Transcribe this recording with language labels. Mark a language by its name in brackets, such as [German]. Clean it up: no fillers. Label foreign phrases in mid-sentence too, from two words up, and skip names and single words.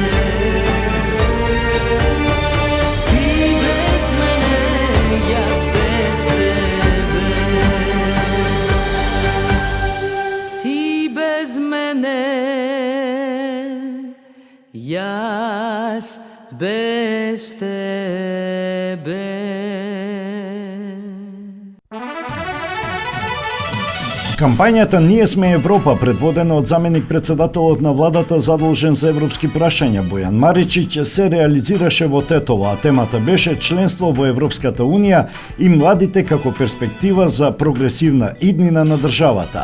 [Macedonian] Ти без мене, јас без тебе. Ти без мене, јас без тебе. Кампањата Ние сме Европа, предводена од заменик председателот на владата задолжен за европски прашања Бојан Маричиќ, се реализираше во Тетово, а темата беше членство во Европската Унија и младите како перспектива за прогресивна иднина на државата.